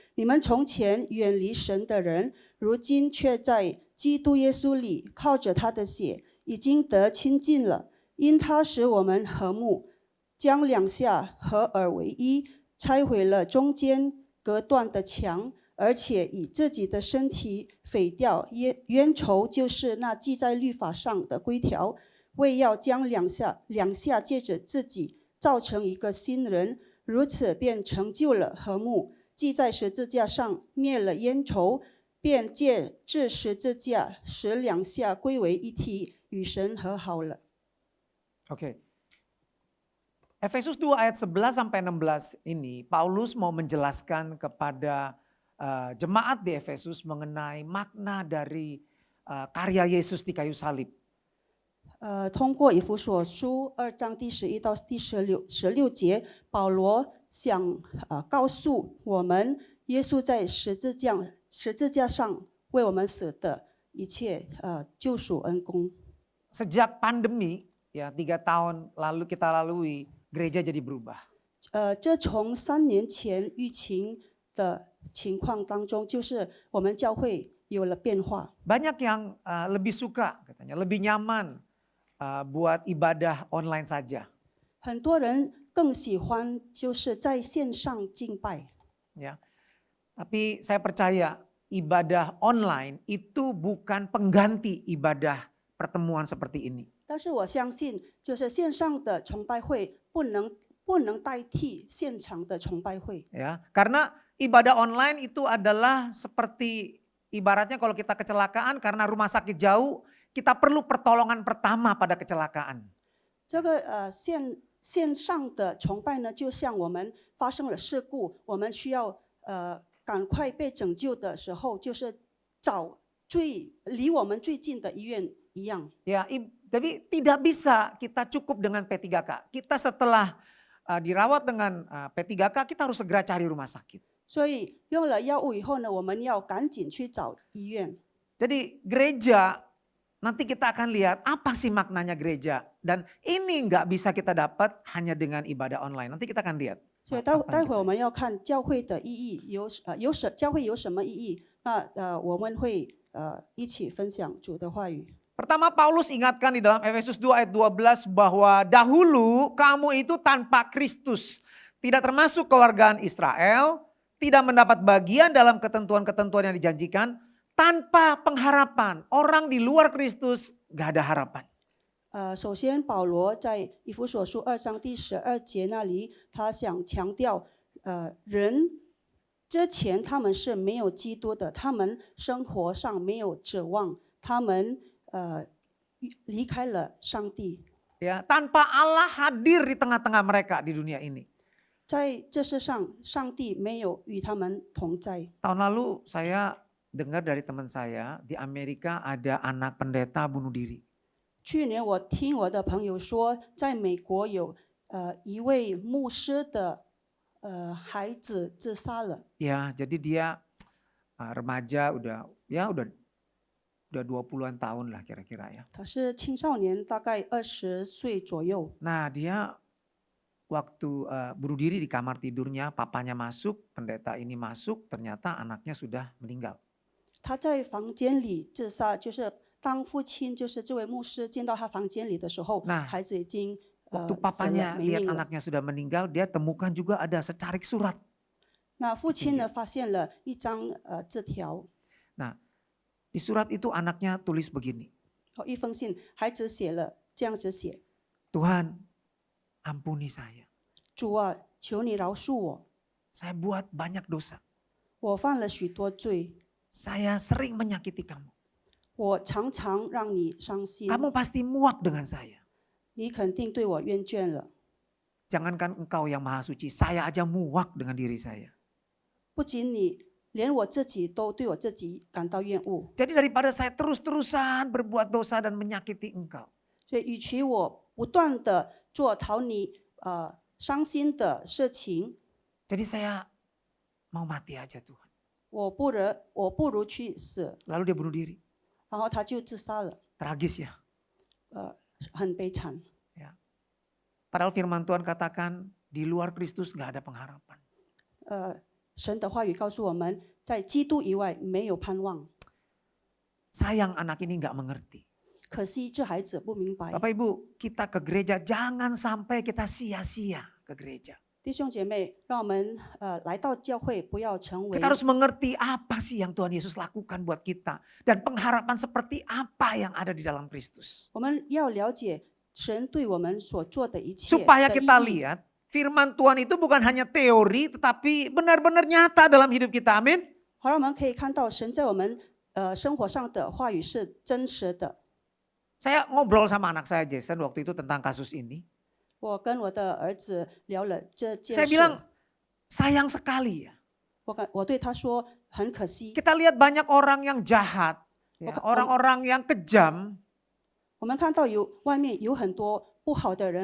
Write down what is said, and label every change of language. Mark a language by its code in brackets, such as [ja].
[zh] 你们从前远离神的人，如今却在基督耶稣里靠着他的血已经得亲近了，因他使我们和睦，将两下合而为一，拆毁了中间隔断的墙，而且以自己的身体废掉冤仇，就是那记在律法上的规条，为要将两下借着自己造成一个新人，如此便成就了和睦。既在十字架上灭了冤仇，便借至十字架使两下归为一体，与神和好了。 [id] Oke. Efesus 2 ayat 11 sampai 16 ini Paulus mau menjelaskan kepada jemaat di Efesus mengenai makna dari karya Yesus di kayu salib. [zh] 通过以弗所书2章第11到第16节，保罗想告诉我们，耶稣在十字架上为我们死的一切救赎恩公。 [id] Sejak pandemi ya 3 tahun lalu kita lalui, gereja jadi berubah. [zh] 这从3年前疫情的情况当中，就是我们教会有了变化。 [id] Banyak yang lebih suka katanya, lebih nyaman buat ibadah online saja. [zh] 很多人更喜欢就是在线上敬拜。 [id] Ya. Tapi saya percaya ibadah online itu bukan pengganti ibadah pertemuan seperti ini. [zh] 但是我相信，就是线上的崇拜会不能代替现场的崇拜会。 [id] Ya, karena ibadah online itu adalah seperti ibaratnya kalau kita kecelakaan karena rumah sakit jauh, kita perlu pertolongan pertama pada kecelakaan. [zh] 这个线上的崇拜呢，就像我们发生了事故，我们需要赶快被拯救的时候，就是找离我们最近的医院一样。 [id] Ya, tapi tidak bisa kita cukup dengan P3K. Kita setelah dirawat dengan P3K, kita harus segera cari rumah sakit. [zh] 所以用了药物以后呢，我们要赶紧去找医院。 [id] Jadi gereja, nanti kita akan lihat apa sih maknanya gereja. Dan ini nggak bisa kita dapat hanya dengan ibadah online. Nanti kita akan lihat. [zh] 所以待会我们要看教会的意义教会有什么意义？那我们会一起分享主的话语。 [id] Pertama Paulus ingatkan di dalam Efesus 2 ayat 12 bahwa dahulu kamu itu tanpa Kristus. Tidak termasuk kewargaan Israel, tidak mendapat bagian dalam ketentuan-ketentuan yang dijanjikan, tanpa pengharapan. Orang di luar Kristus gak ada harapan. [zh] 首先保罗在以弗所书2章第12节那里，他想强调，人之前他们是没有基督的，他们生活上没有指望，他们离开了上帝。 [id] Ya, tanpa Allah hadir di tengah-tengah mereka di dunia ini. [zh] 在这世上，上帝没有与他们同在。 [id] Tahun lalu saya dengar dari teman saya di Amerika ada anak pendeta bunuh diri. [zh] 去年我听我的朋友说，在美国有一位牧师的孩子自杀了。 [id] Ya, jadi dia remaja udah 20-an tahun lah kira-kira ya. [zh] 他是青少年，大概20岁左右。 [id] Nah dia waktu bunuh diri di kamar tidurnya, papanya masuk, pendeta ini masuk, ternyata anaknya sudah meninggal. [zh] 他在房间里自杀，就是当父亲，就是这位牧师进到他房间里的时候，孩子已经 [id] Waktu [zh] 死 [id] papanya [zh] 了没 [id] lihat [zh] 命了。 [id] anaknya sudah meninggal, dia temukan juga ada secarik surat. [zh] 那父亲呢，发现了一张字条， [id] Nah di surat itu anaknya tulis begini. [zh] 一封信，孩子写了这样子写： [id] Tuhan ampuni saya. [zh] 主啊，求你饶恕我， [id] Saya buat banyak dosa. [zh] 我犯了许多罪， [id] Saya sering menyakiti kamu. [zh] 我常常让你伤心， [id] Kamu pasti muak dengan saya. [zh] 你肯定对我厌倦了。 [id] Jangankan engkau yang maha suci, saya aja muak dengan diri saya. [zh] 不仅你，连我自己都对我自己感到厌恶。 [id] Jadi daripada saya terus-terusan berbuat dosa dan menyakiti engkau. [zh] 所以，与其我不断的做讨你伤心的事情， [id] Jadi saya mau mati aja Tuhan. [zh] 我不如去死。 [id] Lalu dia bunuh diri. [zh] 然后他就自杀了， [id] Tragis ya. [zh] 很悲惨。 [id] Ya. Padahal firman Tuhan katakan di luar Kristus gak ada pengharapan. [zh] 神的话语告诉我们，在基督以外没有盼望。 [id] Sayang anak ini gak mengerti. [zh] 可惜这孩子不明白。 [id] Bapak Ibu, kita ke gereja jangan sampai kita sia-sia ke gereja. [zh] 弟兄姐妹，让我们来到教会，不要成为 [id] Kita harus mengerti apa sih yang Tuhan Yesus lakukan buat kita. Dan pengharapan seperti apa yang ada di dalam Kristus. [zh] 我们要了解神对我们所做的一切 [id] Supaya [zh] 的 [id] kita [zh] 意义， [id] lihat firman Tuhan itu bukan hanya teori tetapi benar-benar nyata dalam hidup kita. Amin. [zh] 好让我们可以看到神在我们生活上的话语是真实的。 [id] Saya ngobrol sama anak saya Jason waktu itu tentang kasus ini. [zh] 我跟我的儿子聊了这件 [id] Saya [zh] 事， [id] bilang sayang sekali ya. [zh] 我对他说很可惜， [id] Kita lihat banyak orang yang jahat, ya, orang-orang yang kejam, [zh] 我们看到外面有很多不好的人，